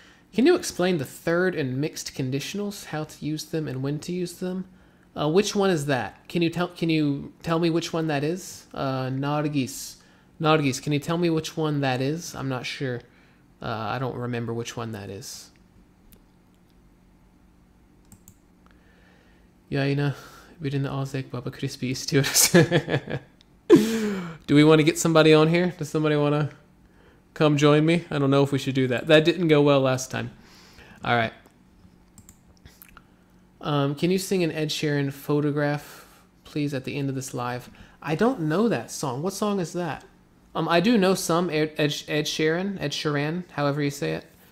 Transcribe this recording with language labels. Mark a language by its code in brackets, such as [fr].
[en] Can you explain the third and mixed conditionals, how to use them and when to use them? Which one is that? Can you tell me which one that is? Nargis, can you tell me which one that is? I'm not sure. I don't remember which one that is. [tr] Yayına birini Azek Baba Crispy istiyoruz. [en] Do we want to get somebody on here? Does somebody want to come join me? I don't know if we should do that. That didn't go well last time. All right. Can you sing an Ed Sheeran Photograph, please, at the end of this live? I don't know that song. What song is that? I do know some Ed Sheeran, however you say it.